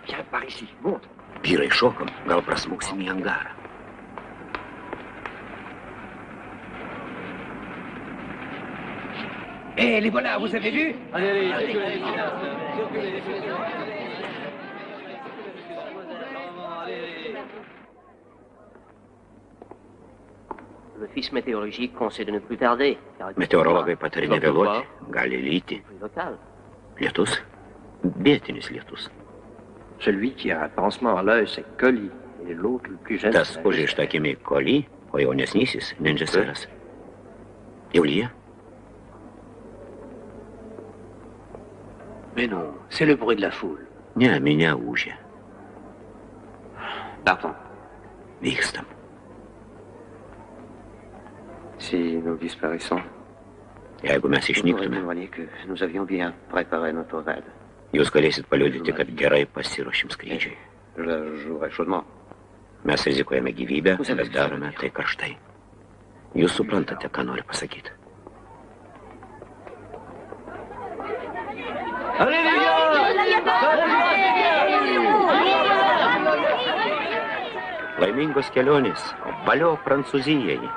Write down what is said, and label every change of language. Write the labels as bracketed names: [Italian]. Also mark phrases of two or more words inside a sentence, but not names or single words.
[Lithuanian] Vyrai, šokam, gal prasmuksim į angarą. [French] Les voilà, vous avez vu? [Lithuanian] Meteorologai patarė nevėluoti, gali lyti. Lietus, vietinis lietus. [French] Celui qui a un pansement à l'œil, c'est Collie, et l'autre, le plus jeune... [Lithuanian] Tas užrišta akimi Collie, o jaunesnysis Ninjaseras. Jau lyja? [French] Mais non, c'est le bruit de la foule. [Lithuanian] Ne, minia ūžia. [French] Partons. [Lithuanian] Vykstam. [French] Si nous disparaissons, [Lithuanian] Jeigu mes išnyktume, [French] que nous avions bien préparé notre raid. [Lithuanian] jūs galėsit paliudyti, kad gerai pasiruošim skrydžiai. [French] Je jouerai chaudement. [Lithuanian] Mes rizikuojame gyvybę, bet darome tai karštai. Jūs suprantate, ką noriu pasakyti. Laimingos kelionės, valio Prancūzijai.